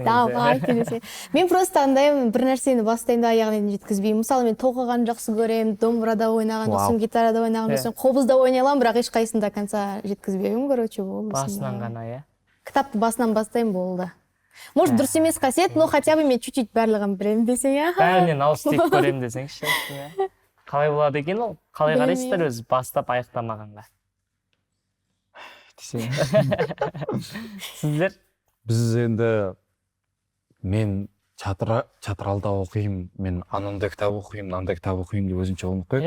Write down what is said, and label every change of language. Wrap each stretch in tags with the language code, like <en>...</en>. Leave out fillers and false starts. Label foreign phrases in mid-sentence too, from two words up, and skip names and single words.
<kk>Давай десе. Мен просто андаймын, бір нәрсені бастаймын да аяғына дейін жеткізбеймін. Мысалы, мен тоқығанды жақсы көремін, домбырада ойнаған, сосын гитарада ойнаған, сосын қобызда ойнай аламын, бірақ ешқайсысын да конца жеткізбеймін, короче, болды. Басынан ғана, иә? Кітапты басынан бастаймын, болды. Может, дұрыс емес қасиет,</kk> <ru>но хотя бы</ru> <kk>мен чуть-чуть барлығын білемін десең, Бәрінен ауыстырып көремін десеңізші. Қалай болады екен ол? Қалай қарайсыздар өзі бастап аяқтамағанға? Сіздер? Біз енді мен театралда оқимын, мен анандай кітап оқимын, мынандай кітап оқимын деп өзінше болмай қойып.</kk>